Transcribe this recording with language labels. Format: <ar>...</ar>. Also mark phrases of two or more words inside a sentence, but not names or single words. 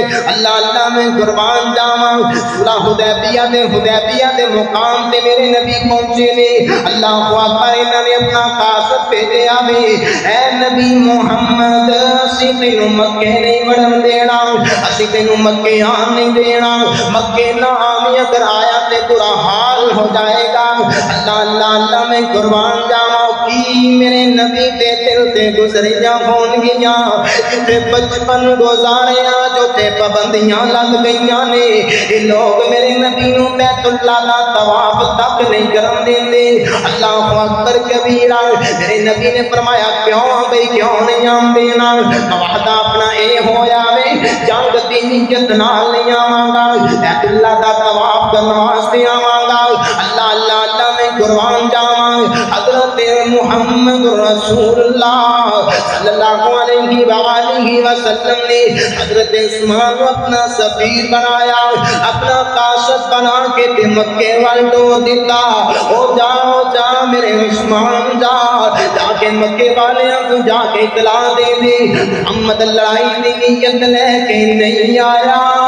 <pa>اللہ اللہ میں قربان جاواں، صلح حدیبیہ دے مقام تے میرے نبی پہنچے نے،</pa> <ar>اللہ اکبر،</ar> <pa>انہوں نے اپنا قاصد بھیجا بھی، اے نبی محمد اسی تینوں مکے نہیں بڑھن دینا، اسی تینوں مکے آن نہیں دینا، مکے نہ آمی اگر آیا تے</pa> <ur>برا حال ہو جائے گا۔</ur> <pa>اللہ اللہ اللہ میں قربان جاواں، کی میرے نبی تے دل تے گزریاں ہون گیاں، جتے بچپن گزاریا جو تے پابندیاں لگ گئیاں نے، یہ لوگ میرے نبی نو بیت اللہ دا طواف تک نہیں کرن دیندے۔</pa> <ar>اللہ اکبر کبیرہ،</ar> <pa>میرے نبی نے فرمایا کیوں بھئی کیوں نہیں آن دینا؟ وعدہ اپنا اے ہویا وے، جنگ دی نیت نال نہیں آواں گا، بیت اللہ دا طواف کرن واسطے آواں گا۔ اللہ اللہ اللہ میں قربان جاواں، حضرت محمد رسول اللہ</pa> <ar>صلی اللہ علیہ وآلہ وسلم</ar> <pa>نے حضرت عثمان کو اپنا سفیر بنایا، اپنا قاصد بنا کے تے مکے وال ڈو دیتا، او جا میرے عثمان جا کے مکے والیاں کو جا کے اطلاع دے دے، محمد لڑائی دی نیت لے کے نہیں آیا،</pa>